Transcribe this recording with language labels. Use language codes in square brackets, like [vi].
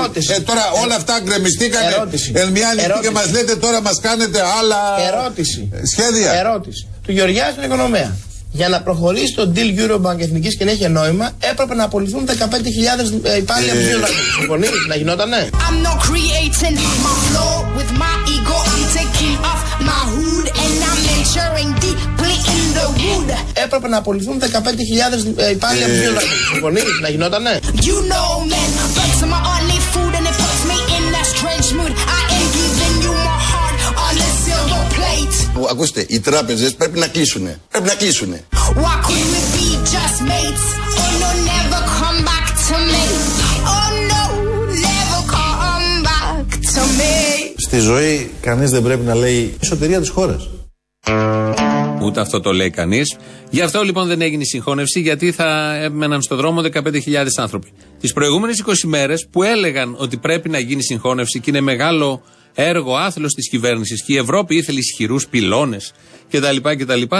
[el] Ερώτηση. Τώρα όλα αυτά γκρεμιστήκανε. Ερώτηση. Εν μια νύχτα και μας λέτε τώρα μας κάνετε άλλα. Ερώτηση. Σχέδια. Ερώτηση. Του Γεωργιά στην οικονομία. Για να προχωρήσει το deal Eurobank εθνική και να έχει νόημα, έπρεπε να απολυθούν 15.000 υπάλληλοι από την Eurobank. Να γινότανε. [en] I'm not creating my flow with my ego. I'm taking off my hood and I'm measuring deeply in the wood. [el] Έπρεπε να απολυθούν 15.000 υπάλληλοι από την Eurobank. Να γινότανε. [en] You know me, that's my only food and it puts me in a strange mood. I am giving you my heart on a silver plate. [el] Ακούστε, οι τράπεζες πρέπει να κλείσουνε. Πρέπει να κλείσουνε. [en] Why couldn't we be just mates? Oh no, never come back to me. Oh no, never come back to me. [el] Στη ζωή κανείς δεν πρέπει να λέει η σωτηρία της χώρας. Ούτε αυτό το λέει κανείς. Γι' αυτό λοιπόν δεν έγινε η συγχώνευση, γιατί θα έμεναν στον δρόμο 15.000 άνθρωποι. Τις προηγούμενες 20 μέρες που έλεγαν ότι πρέπει να γίνει συγχώνευση και είναι μεγάλο έργο άθλος της κυβέρνησης και η Ευρώπη ήθελε ισχυρούς πυλώνες κτλ. Κτλ.